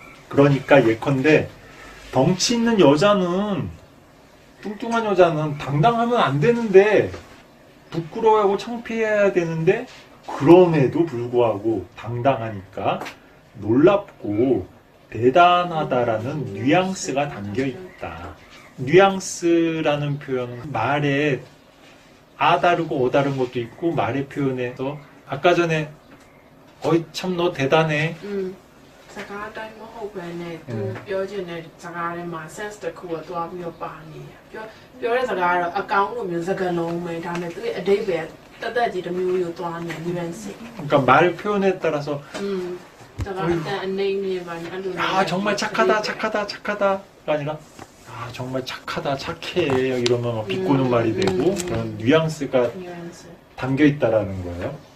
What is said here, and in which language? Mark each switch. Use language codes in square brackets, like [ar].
[ko] 그러니까 예컨대 덩치 있는 여자는 뚱뚱한 여자는 당당하면 안 되는데 부끄러워하고 창피해야 되는데 그럼에도 불구하고 당당하니까 놀랍고 대단하다라는 뉘앙스가 담겨 있다. 뉘앙스라는 표현은 말에 아 다르고 어 다른 것도 있고 말의 표현에서 아까 전에 어이 참 너 대단해. [my] စကားတိုင်းမဟုတ်ပဲနဲ့သူပြောချင်တဲ့စကားထဲမှာ sense တစ်ခုကသွားပြီးတော့ပါနေတယ်ပြောတဲ့စကားကတော့အကောင်းလိုမျိုးစကားလုံးပဲဒါနဲ့သူရဲ့အဓိပ္ပာယ်တက်တက်ကြီးတစ်မျိုးမျိုးသွားနေတယ် [ko] 그러니까 말 표현에 따라서 [my] စကားအတန်အနေနဲ့ပါအဲ့လို [ko] 아 정말 착하다가 아니라 아 정말 착하다 착해 이러면 막 비꼬는 말이 되고 그런 뉘앙스가 담겨 있다라는 거예요.